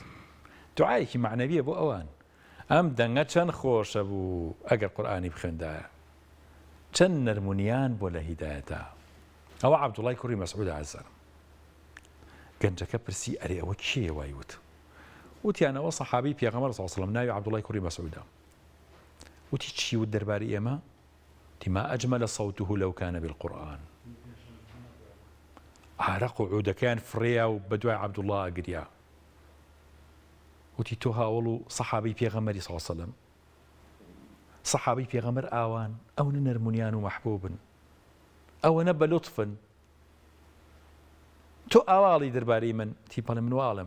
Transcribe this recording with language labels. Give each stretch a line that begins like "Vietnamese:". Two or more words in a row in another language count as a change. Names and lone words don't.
Central Kurdish: دوعایەکی معنەویە بۆ ئەوان. ئەم دەنگە چەند خۆشە بوو ئەگەر قورئانی بخوێندایە. چەند نەرمونیان بۆ لە هیدایەتە. ئەوە عەبدوڵای کوڕی مەسعود عەزیزم. گەنجەکە پرسی ئەرێ ئەوە کێیە وای وت. وتیانەوە سەحابی پێغەمبەر
Arabic: صلی الله علیه و سلم
Central Kurdish: ناوی عەبدوڵای کوڕی مەسعودە. وتی چی وت دەربارەی ئێمە؟
Arabic: ما أجمل صوته لو كان بالقرآن.
Central Kurdish: عرق و عودەکەیان فڕێیا و بەدوای عەبدوڵڵا ئەگریا. وتی تۆ هاوڵ و سەحابەی پێغەمبەری
Arabic: صلی الله علیه و سلم
Central Kurdish: سەحابەی پێغەمبەر ئاوان ئەوە نەرمونیان و مەحبوبن ئەوەنە بە لوتفن تۆ ئاواڵی دەربارەی من تیپەڵێ من واڵم.